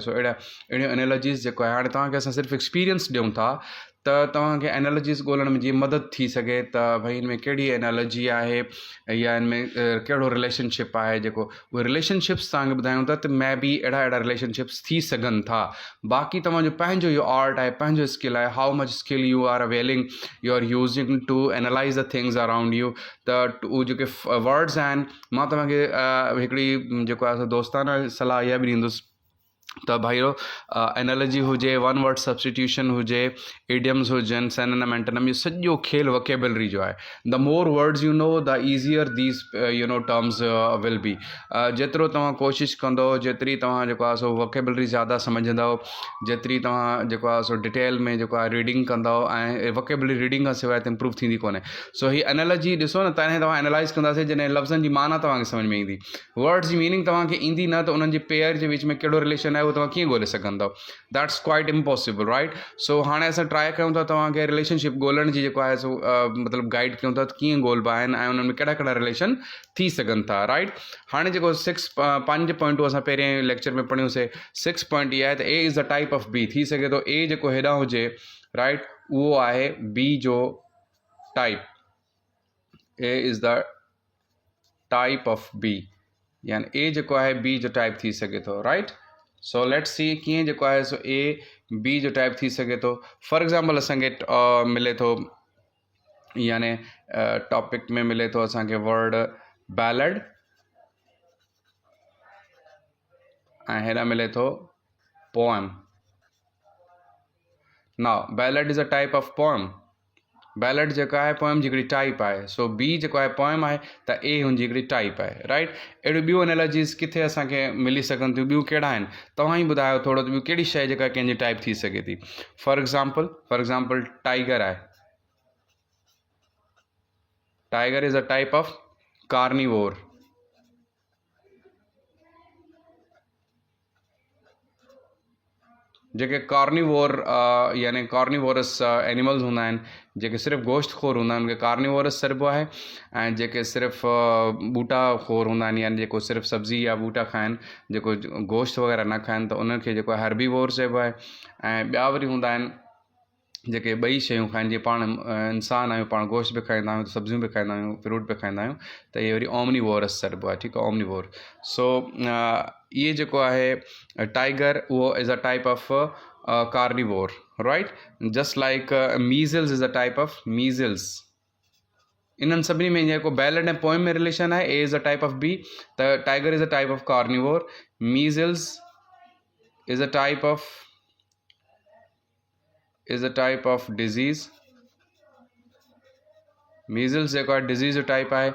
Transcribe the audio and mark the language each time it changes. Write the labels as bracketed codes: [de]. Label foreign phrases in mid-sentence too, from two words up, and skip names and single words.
[sd] सो अहिड़ियूं एनालॉजीज़ जेको आहे, हाणे तव्हांखे असां सिर्फ़ु एक्सपीरियंस ॾियूं था त तव्हांखे एनालॉजीज़ ॻोल्हण में जीअं मदद थी सघे त भई हिन में कहिड़ी एनालॉजी आहे या हिन में कहिड़ो रिलेशनशिप आहे। जेको उहे रिलेशनशिप्स तव्हांखे ॿुधायूं था त मे बी अहिड़ा रिलेशनशिप्स थी सघनि था। बाक़ी तव्हांजो पंहिंजो इहो आर्ट आहे, पंहिंजो स्किल आहे, [en] How much skill you are availing, you are using to analyze the things around you. [sd] त उहे जेके वर्ड्स आहिनि, मां तव्हांखे हिकिड़ी जेको आहे दोस्ताना सलाह इहा बि ॾींदुसि त भाइयो एनालॉजी हुजे, [en] one word substitution [sd] हुजे, इडियम्स हुजनि, [en] synonym antonym, [sd] इहो सॼो खेल वोकेबलरी जो आहे। [en] The more words you know the easier these terms will be. [sd] जेतिरो तव्हां कोशिशि कंदो, जेतिरी तव्हां जेको आहे सो वोकेबलरी ज़्यादा सम्झंदव, जेतिरी तव्हां जेको आहे सो डिटेल में जेको आहे रीडिंग कंदव, ऐं [en] vocabulary reading [sd] खां सवाइ त इम्प्रूव थींदी कोन्हे। सो ही एनालॉजी ॾिसो न, तॾहिं तव्हां एनालाइज़ कंदासीं जॾहिं लफ़्ज़नि जी माना तव्हांखे सम्झ में ईंदी। वर्ड्स जी मीनिंग तव्हांखे ईंदी न त उन्हनि जे पेयर जे विच में कहिड़ो रिलेशन आहे उहो तव्हां कीअं ॻोल्हे सघंदव। [en] That's quite impossible, right. [sd] सो हाणे असां ट्राई कयूं था तव्हांखे रिलेशनशिप ॻोल्हण जी जेको आहे सो मतिलबु गाइड कयूं था त कीअं ॻोल्हबा आहिनि ऐं उन्हनि में कहिड़ा कहिड़ा रिलेशन थी सघनि था, राइट। हाणे जेको 5 पॉइंटूं असां पहिरें लेक्चर में पढ़ियूंसीं। 6 पॉइंट इहा आहे त [en] A is the type of B. [sd] थी सघे थो ए जेको हेॾां हुजे, राइट, उहो आहे बी जो टाइप। [en] A is the type of B, [sd] यानी ए जेको आहे बी जो टाइप थी सघे थो, राइट। [en] so let's see [sd] कीअं जेको आहे सो ए बी जो टाइप थी सघे थो। [en] for example [sd] असांखे मिले थो, यानी टॉपिक में मिले थो असांखे [en] word ballad, [sd] ऐं हेॾा मिले थो पोएम। [en] Now ballad is a type of poem. [sd] बैलड जेका आहे पोएम जी हिकिड़ी टाइप आहे। सो बी जेको आहे पोएम आहे त ए हुनजी हिकिड़ी टाइप आहे, राइट। अहिड़ियूं ॿियूं एनालॉजीज़ किथे असांखे मिली सघनि थियूं, ॿियूं कहिड़ा आहिनि तव्हां ई ॿुधायो थोरो, त ॿियूं कहिड़ी शइ जेका कंहिंजी टाइप थी सघे थी। [en] For example tiger आहे. Tiger is a type of carnivore। [sd] जेके कार्निवोर यानी [en] carnivorous animals [sd] हूंदा आहिनि, जेके सिर्फ़ु गोश्त खोर हूंदा आहिनि, उनखे कार्निवोरस चइबो आहे। ऐं जेके सिर्फ़ु ॿूटा खोर हूंदा आहिनि, यानी जेको सिर्फ़ु सब्ज़ी या ॿूटा खाइनि, जेको गोश्त वग़ैरह न खाइनि, त उनखे जेको आहे हर्बीवोर चइबो आहे। ऐं ॿिया वरी हूंदा आहिनि जेके ॿई शयूं खाइनि, जीअं पाण इंसान आहियूं, पाण गोश्त बि खाईंदा आहियूं, सब्जियूं बि खाईंदा आहियूं, फ्रूट बि खाईंदा आहियूं, त इहे वरी ओमनीवोरस चइबो आहे, ठीकु आहे, ओमनीवोर। सो इहे जेको आहे टाइगर, उहो [en] is a type of carnivore, [sd] राइट। [en] Just like measles is a type of measles. [sd] इन्हनि सभिनी में जेको बैलड ऐं पोएम में रिलेशन आहे, [en] A is a type of B, [sd] त [en] tiger is a type of carnivore, measles is a type of disease. [sd] मीज़ल्स जेको आहे डिज़ीज़ जो टाइप आहे।